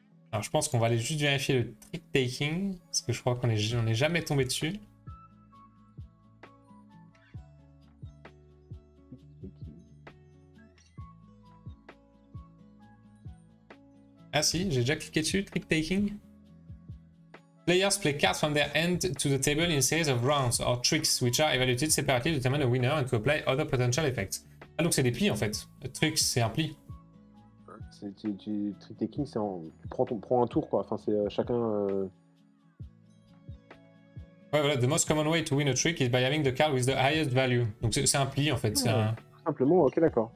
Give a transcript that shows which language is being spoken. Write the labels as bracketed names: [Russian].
[French] Alors je pense qu'on va aller juste vérifier le trick-taking, parce que je crois qu'on n'est jamais tombé dessus. Ah si, j'ai déjà cliqué dessus, trick-taking. [English] Players play cards from their hand to the table in a series of rounds or tricks, which are evaluated separately to determine a winner and to apply other potential effects. [French] Ah donc c'est des plis en fait. Tricks, c'est un pli. Trick-taking, c'est tu prends un tour quoi. Enfin c'est chacun. Ouais voilà, [English] the most common way to win a trick is by having the card with the highest value. [French] Donc c'est un pli en fait. Tout simplement, ok d'accord.